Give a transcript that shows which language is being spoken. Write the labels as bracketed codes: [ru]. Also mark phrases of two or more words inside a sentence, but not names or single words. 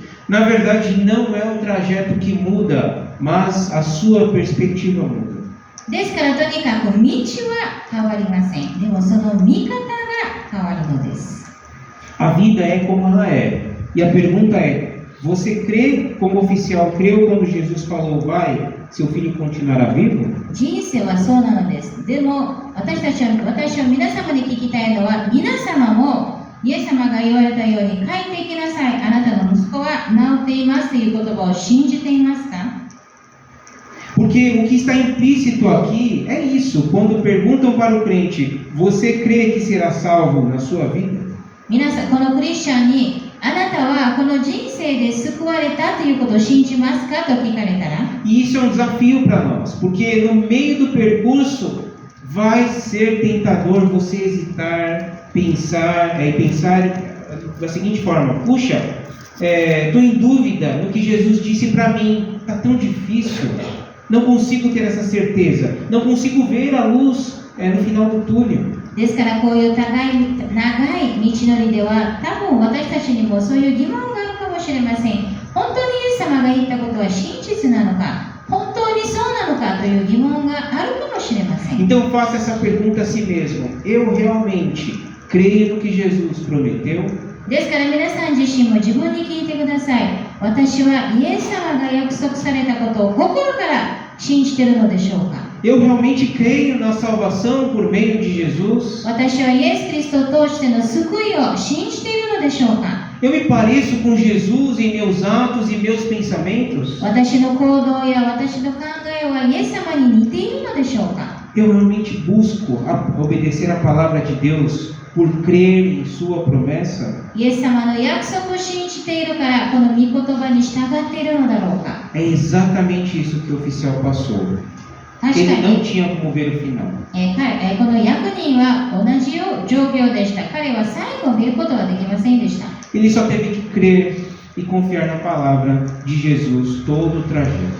[pt] Na verdade, não é o trajeto que muda, mas a sua perspectiva muda. [ja] ですからとにかく道は変わりません。でもその見方が変わるのです。 [pt] A vida é como ela é. E a pergunta é: você crê como oficial creu quando Jesus falou, vai, seu filho continuará vivo? [ja] 人生はそうなのです。でも私は皆様に聞きたいのは、皆様もイエス様が言われたように帰っていきなさい。あなたの息子は治っていますという言葉を信じていますか？ [pt] Porque o que está implícito aqui é isso. Quando perguntam para o crente, você crê que será salvo na sua vida? [ja] 皆さん、このクリスチャンにあなたはこの人生で救われたということを信じますかと聞かれたら、 [pt] E isso é um desafio para nós, porque no meio do percurso vai ser tentador você hesitar, pensar da seguinte forma: puxa, estou em dúvida no que Jesus disse para mim, está tão difícil, não consigo ter essa certeza, não consigo ver a luz no final do túnel. [ja] ですからこういう長い道のりでは多分私たちにもそういう疑問があるかもしれません。本当にイエス様が言ったことは真実なのか、本当にそうなのかという疑問があるかもしれません。 [pt] Então faça essa pergunta a si mesmo: eu realmente creio no que Jesus prometeu? [ja] ですから皆さん自身も自分に聞いてください。私はイエス様が約束されたことを心から信じているのでしょうか？ [pt] Eu realmente creio na salvação por meio de Jesus? [ja] 私はイエス・キリストを通しての救いを信じているのでしょうか？ [pt] Eu me pareço com Jesus em meus atos e meus pensamentos? [ja] 私の行動や私の考えはイエス様に似ているのでしょうか？ [pt] Eu realmente busco obedecer a palavra de Deus por crer em sua promessa? [ja] イエス様の約束を信じているからこの御言葉に従っているのだろうか？ [pt] É exatamente isso que o oficial passou. [ja] 確か [pt] Ele [ja] に [pt] não tinha como ver o final. [ja] この役人は同じ状況でした。彼は最後を見ることはできませんでした。 [pt] Ele só teve que crer e confiar na palavra de Jesus todo o trajeto.